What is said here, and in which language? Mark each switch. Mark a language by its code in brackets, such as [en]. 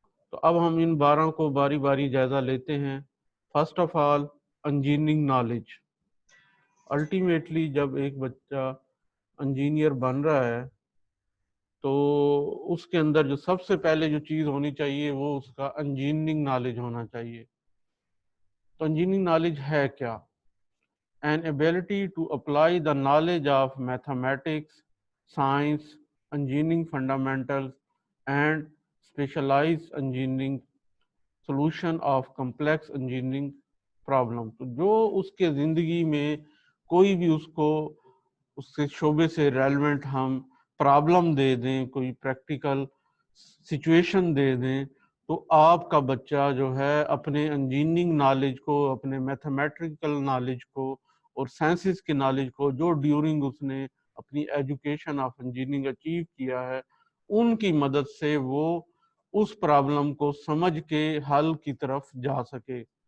[ur] تو اب ہم ان 12 کو باری باری جائزہ لیتے ہیں. First of all engineering knowledge. Ultimately جب ایک بچہ انجینئر بن رہا ہے تو اس کے اندر جو سب سے پہلے جو چیز ہونی چاہیے وہ اس کا انجینئرنگ نالج ہونا چاہیے. تو انجینئرنگ نالج ہے کیا؟ [en] An ability to apply the knowledge of mathematics, science, engineering fundamentals, and specialized engineering solution of complex engineering problem. [ur] تو جو اس کے زندگی میں کوئی بھی اس کو اس کے شعبے سے ریلیونٹ ہم پرابلم دے دیں، کوئی پریکٹیکل سچویشن دے دیں تو آپ کا بچہ جو ہے اپنے انجینئرنگ نالج کو، اپنے میتھمیٹیکل نالج کو اور سائنسز کے نالج کو جو ڈیورنگ اس نے اپنی ایجوکیشن آف انجینئرنگ اچیو کیا ہے ان کی مدد سے وہ اس پرابلم کو سمجھ کے حل کی طرف جا سکے.